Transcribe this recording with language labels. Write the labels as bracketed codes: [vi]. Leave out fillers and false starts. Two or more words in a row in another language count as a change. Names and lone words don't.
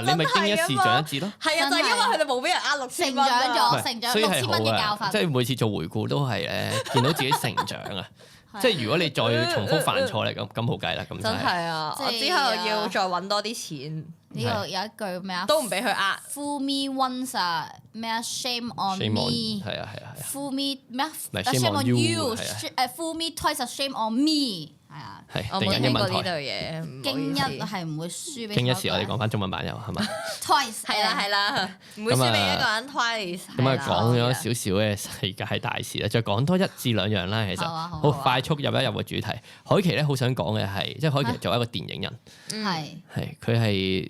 [yue] 嗱，你咪經一事長一智咯。係啊，就係因為佢哋冇俾人呃6000蚊啊。成長6000蚊嘅教訓。即係每次做回顧都係咧，見到自己成長啊！即係如果你再重複犯錯咧，咁冇計啦，咁真係啊！我之後要再揾多啲錢。呢個有一句咩啊？都唔俾佢呃。 [en] Fool me once [yue] 啊，咩啊 [en] ？Shame on me。係啊。 Fool me [yue] 咩啊 [en] ？Shame on you。 Fool me twice shame on me。 [yue] 係啊。我冇聽過呢對嘢。經一係唔會輸俾。經一時我哋講翻中文版有係咪？Twice 係啦，唔會輸俾一個人 twice。咁啊，講咗少少嘅世界大事啦，再講多1至2樣啦。其實好快速入一入個主題。海琪咧好想講嘅係，即係海琪作為一個電影人，係佢係。